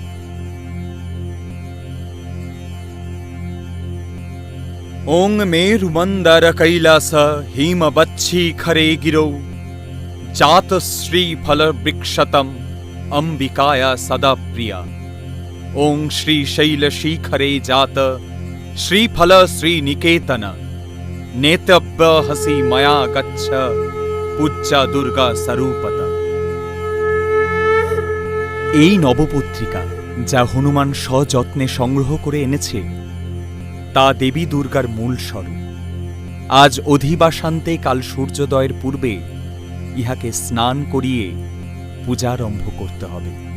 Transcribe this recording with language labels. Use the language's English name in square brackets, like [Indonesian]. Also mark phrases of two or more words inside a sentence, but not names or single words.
[Sanskrit] ओं मेरुमन्दर कैलास हिमवच्छिखरे गिरौ जात श्रीफलवृक्षतम् अंबिकाया सदा प्रिया। ओं श्रीशैलशिखरे जात श्रीफल श्रीनिकेतन नेतव्यहसि मया गच्छ पूज्या दुर्गा स्वरूपत। [Bangla] এই নবপত্রিকা যা হনুমান সযত্নে সংগ্রহ করে এনেছে তা দেবী দুর্গার মূল স্বরূপ। আজ অধিবাসান্তে কাল সূর্যোদয়ের পূর্বে ইহাকে স্নান করিয়ে পূজারম্ভ করতে হবে।